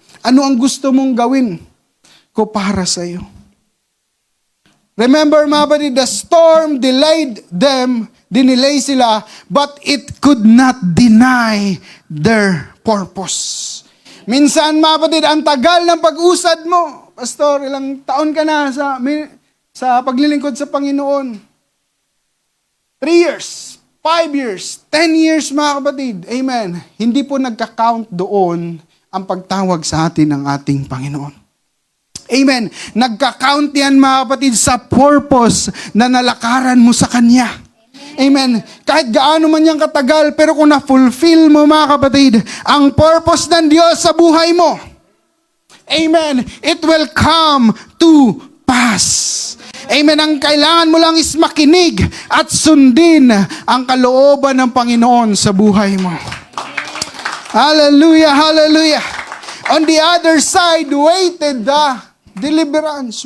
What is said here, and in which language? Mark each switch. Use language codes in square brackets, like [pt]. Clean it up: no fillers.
[tl] Ano ang gusto mong gawin ko para sa iyo? Remember, mga kapatid, [en] the storm delayed them [tl] dinelay sila, [en] but it could not deny their purpose. [tl] Minsan, mga kapatid, ang tagal ng pag-usad mo. Pastor, ilang taon ka na sa paglilingkod sa Panginoon? 3 years, 5 years, 10 years, mga kapatid. Amen. Hindi po nagka-count doon ang pagtawag sa atin ng ating Panginoon. Amen. Nagka-count yan, mga kapatid, sa purpose na nalakaran mo sa Kanya. Amen. Kahit gaano man yung katagal, pero kung na-fulfill mo, mga kapatid, ang purpose ng Diyos sa buhay mo, amen, [en] it will come to pass. [tl] Amen. Ang kailangan mo lang is makinig at sundin ang kalooban ng Panginoon sa buhay mo. Hallelujah, hallelujah. [en] On the other side, waited the deliverance.